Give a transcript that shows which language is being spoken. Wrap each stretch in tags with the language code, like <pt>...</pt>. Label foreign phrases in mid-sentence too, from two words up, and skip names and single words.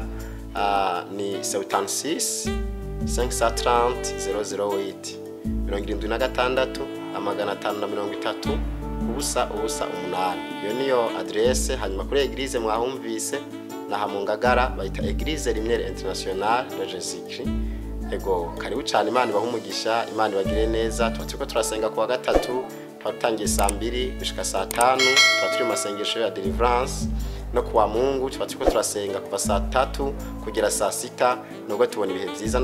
<rn>Ni 76 530 008 76 530 8. Iyo niyo adresse. Hanyuma kuri eglise mwahumvise naha mu Ngagara bayita Eglise Rimwe International de Jésus-Christ. Ego karibu cyane, Imana ibahumugisha, Imana ibagire neza. Tuba turasenga kuwa gatatu, twatangiye saa 2 gushika saa 5, tuba turi mu masengesho ya deliverance. No kuwa Mungu tuba turasenga kuva saa 3 kugera saa 6, nubwo tubona ibihe byiza.</rn>